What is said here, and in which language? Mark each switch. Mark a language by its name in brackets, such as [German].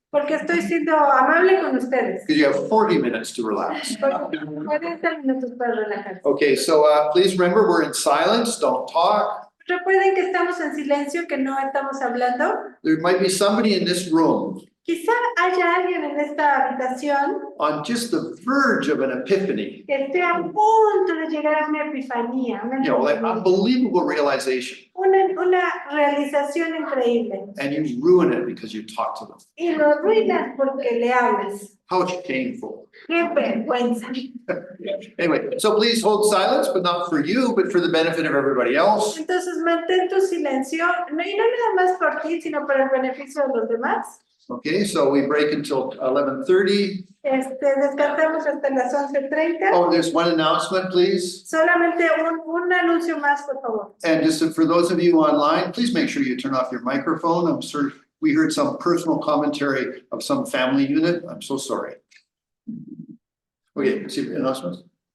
[Spanish] porque estoy siendo amable con ustedes. [English] because you have 40 minutes to relax. [Spanish] 40 minutos para relajarse. [English] Okay, so please remember, we're in silence, don't talk. [Spanish] Recuerden que estamos en silencio, que no estamos hablando. [English] There might be somebody in this room [Spanish] Quizá haya alguien en esta habitación [English] on just the verge of an epiphany, [Spanish] que esté a punto de llegar a una epifanía, [English] like unbelievable realization, [Spanish] una realización increíble. [English] and you ruin it because you talk to them. [Spanish] Y lo arruinas porque le hablas. [English] How shameful. [Spanish] ¡Qué vergüenza! [English] Anyway, so please hold silence, but not for you, but for the benefit of everybody else. [Spanish] Entonces mantén tu silencio, y no nada más por ti, sino para el beneficio de los demás. [English] Okay, so we break until 11:30. [Spanish] Descansamos hasta las 11:30. [English] Oh, there's one announcement, please. [Spanish] Solamente un anuncio más, por favor. [English] And just for those of you online, please make sure you turn off your microphone. I'm sure we heard some personal commentary of some family unit. I'm so sorry. Okay, see announcements.